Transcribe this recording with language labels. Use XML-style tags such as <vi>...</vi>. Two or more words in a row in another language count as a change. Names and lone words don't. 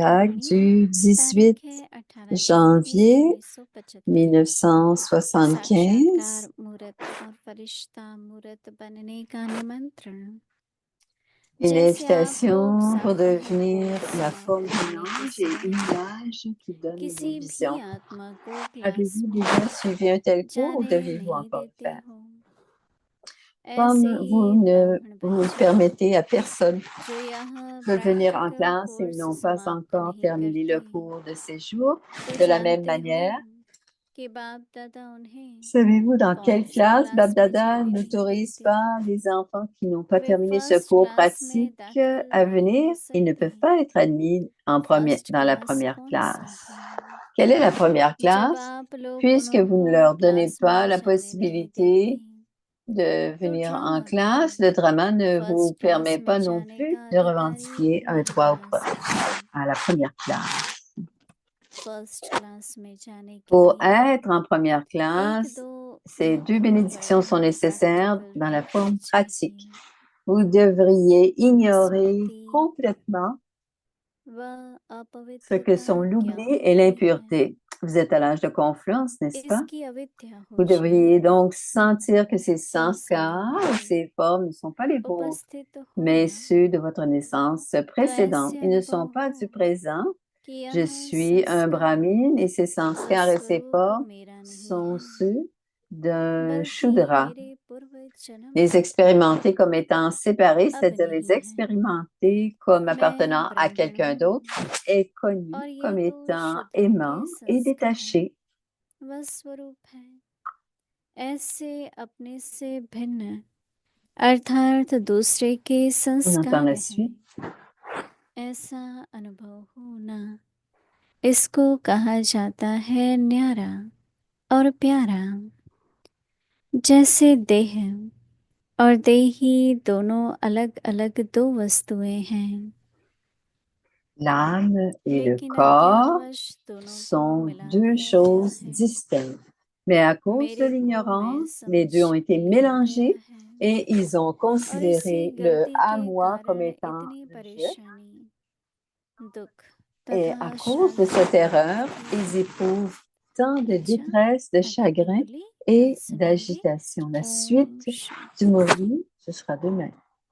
<hi>Avyak मुरली</hi> <fr>du 18</fr> <hi>तारीख 18 जनवरी</hi> <fr>janvier 1975 1975.</fr> <hi>साक्षात्कार मूर्त और फरिश्ता मूर्त बनने का निमंत्रण</hi> <fr>Une</fr> <hi>जैसे आप लोग</hi> <fr>invitation pour</fr> <hi>साकार</hi> <fr>devenir</fr> <hi>को</hi> <fr>la forme</fr> <hi>समाप्त</hi> <fr>d'un</fr> <hi>होने के</hi> <fr>ange et une</fr> <hi>समय</hi> <fr>image qui donne une</fr> <hi>किसी भी</hi> <fr>vision.</fr> <hi>आत्मा को क्लास</hi> <fr>Avez-vous</fr> <hi>में</hi> <fr>déjà suivi un tel cours ou</fr> <hi>जाने</hi> <fr>devez-vous</fr> <hi>नहीं</hi> <fr>encore le</fr> <hi>देते</hi> <fr>faire?</fr> <hi>हो।</hi> <fr>Comme</fr> <hi>ऐसे</hi> <fr>vous</fr> <hi>ही</hi> <fr>ne</fr> <hi>ब्राह्मण</hi> <fr>vous</fr> <hi>बच्चे</hi> <fr>permettez à personne</fr> <hi>जो यह</hi> <fr>de venir en</fr> <hi>प्रैक्टिकल</hi> <fr>classe et</fr> <hi>कोर्स</hi> <fr>n'ont pas</fr> <hi>समाप्त</hi> <fr>encore</fr> <hi>नहीं</hi> <fr>terminé le</fr> <hi>करते</hi> <fr>cours de ces jours,</fr> <hi>तो</hi> <fr>de la même</fr> <hi>जानते हो</hi> <fr>manière,</fr> <hi>कि बाप दादा उन्हें</hi> <fr>Savez-vous dans quelle</fr> <hi>फर्स्ट</hi> <fr>classe</fr> <hi>क्लास</hi> <fr>Bab</fr> <hi>में</hi> <fr>Dada</fr> <hi>जाने नहीं</hi> <fr>n'autorise</fr> <hi>देते</hi> <fr>pas les enfants qui n'ont pas</fr> <hi>वे</hi> <fr>terminé ce</fr> <hi>फर्स्ट</hi> <fr>cours</fr> <hi>क्लास में</hi> <fr>pratique</fr> <hi>दाखिल</hi> <fr>à</fr> <hi>नहीं</hi> <fr>venir?</fr> <hi>हो</hi> <fr>Ils ne</fr> <hi>सकते</hi> <fr>peuvent pas être admis</fr> <hi>फर्स्ट</hi> <fr>dans la</fr> <hi>क्लास</hi> <fr>première</fr> <hi>कौन सा</hi> <fr>classe.</fr> <hi>है</hi> <fr>Quelle est la première</fr> <hi>जब</hi> <fr>classe?</fr> <hi>आप लोग</hi> <fr>Puisque vous ne</fr> <hi>उन्होंने</hi> <fr>leur donnez</fr> <hi>क्लास</hi> <fr>pas</fr> <hi>में</hi> <fr>la</fr> <hi>जाने नहीं</hi> <fr>possibilité</fr> <hi>देते</hi> <fr>de</fr> <hi>तो</hi> <fr>venir en</fr> <hi>ड्रामा</hi> <fr>classe,</fr> <hi>करें</hi> <fr>le drama ne vous</fr> <en>first class</en> <fr>permet</fr> <hi>में</hi> <fr>pas non</fr> <hi>जाने</hi> <fr>plus</fr> <hi>का</hi> <fr>de</fr> <hi>अधिकारी</hi> <fr>revendiquer un</fr> <hi>नहीं</hi> <fr>droit</fr> <hi>बना सकते</hi> <fr>à la première classe.</fr> <en>first class</en> <hi>में जाने के</hi> <fr>Pour</fr> <hi>लिए</hi> <fr>être en première</fr> <hi>एक</hi> <fr>classe,</fr> <hi>दो</hi> <fr>ces</fr> <hi>या</hi> <fr>deux</fr> <hi>और</hi> <fr>bénédictions sont</fr> <hi>बड़ा</hi> <fr>nécessaires</fr> <hi>प्रैक्टिकल</hi> <fr>dans la</fr> <hi>रहना</hi> <fr>forme pratique.</fr> <hi>चाहिए</hi> <fr>Vous devriez ignorer</fr> <hi>स्मृति</hi> <fr>complètement</fr> <hi>व</hi> <fr>ce que</fr> <hi>अपवित्रता</hi> <fr>sont</fr> <hi>क्या</hi> <fr>l'oubli et</fr> <hi>होती है</hi> <fr>l'impureté. Vous êtes à l'âge de confluence, n'est-ce pas?</fr> <hi>इसकी अविद्या हो</hi> <fr>Vous devriez</fr> <hi>जाए</hi> <fr>donc sentir que ces</fr> <hi>तो</hi> <fr>sanskars,</fr> <hi>सभी</hi> <fr>ces formes ne sont pas les vôtres,</fr> <hi>उपस्थित</hi> <fr>mais</fr> <hi>होना</hi> <fr>ceux de votre naissance</fr> <hi>तो</hi> <fr>précédente.</fr> <hi>ऐसे</hi> <fr>Ils ne</fr> <hi>अनुभव</hi> <fr>sont pas</fr> <hi>हो</hi> <fr>du présent.</fr> <hi>कि</hi> <fr>Je</fr> <hi>यह</hi> <fr>suis un</fr> <hi>संस्कार</hi> <fr>brahmine et ces</fr> <hi>व</hi> <fr>sanskars et ces</fr> <hi>स्वरूप</hi> <fr>formes</fr> <hi>मेरा नहीं</hi> <fr>sont</fr> <hi>है</hi> <fr>ceux d'un</fr> <hi>बल्कि</hi> <fr>Shudra.</fr> <hi>मेरे पूर्व जन्म</hi> <fr>Les expérimenter comme étant séparés,</fr> <hi>अब</hi> <fr>c'est-à-dire les</fr> <hi>नहीं है</hi> <fr>expérimenter comme appartenant</fr> <hi>मैं</hi> <fr>à</fr> <hi>ब्राह्मण</hi> <fr>quelqu'un</fr> <hi>हूँ</hi> <fr>d'autre, est connu</fr> <hi>और ये</hi> <fr>comme</fr> <hi>तो</hi> <fr>étant</fr> <hi>शूद्रों</hi> <fr>aimant</fr> <hi>के</hi> <fr>et</fr> <hi>संस्कार</hi> <fr>détaché.</fr> <hi>व स्वरूप है ऐसे अपने से भिन्न अर्थात दूसरे के</hi> <fr>On entend</fr> <hi>संस्कार</hi> <fr>la</fr> <hi>हैं</hi> <fr>suite.</fr> <hi>ऐसा अनुभव होना इसको कहा जाता है न्यारा और प्यारा जैसे देह और देही दोनों अलग अलग दो वस्तुएं हैं</hi> <fr>L'âme et le</fr> <hi>लेकिन</hi> <fr>corps</fr> <hi>अज्ञानवश दोनों को</hi> <fr>sont</fr> <hi>मिला</hi> <fr>deux</fr> <hi>दिया गया</hi> <fr>choses</fr> <hi>है</hi> <fr>distinctes. Mais à cause de</fr> <hi>मेरे को मैं</hi> <fr>l'ignorance, les</fr> <hi>समझ</hi> <fr>deux ont été</fr> <hi>लिया</hi> <fr>mélangés</fr> <hi>गया है</hi> <fr>et ils ont</fr> <hi>और इसी</hi> <fr>considéré le</fr> <hi>गलती</hi> <fr>à</fr> <hi>के</hi> <fr>moi comme</fr> <hi>कारण</hi> <fr>étant</fr> <hi>इतनी</hi> <fr>le je.</fr> <hi>परेशानी दुख</hi> <fr>Et à</fr> <hi>तथा</hi> <fr>cause de</fr> <hi>शांति</hi> <fr>cette erreur,</fr> <hi>प्राप्त</hi> <fr>ils</fr> <hi>की</hi> <fr>éprouvent tant de</fr> <hi>अच्छा</hi> <fr>détresse, de</fr> <hi>आगे की</hi> <fr>chagrin</fr> <hi>मुरली कल</hi> <fr>et</fr> <hi>सुनेंगे</hi> <fr>d'agitation. La</fr> <hi>ओम</hi> <fr>suite du</fr> <hi>शांति</hi> <fr>Mori, ce sera demain.</fr>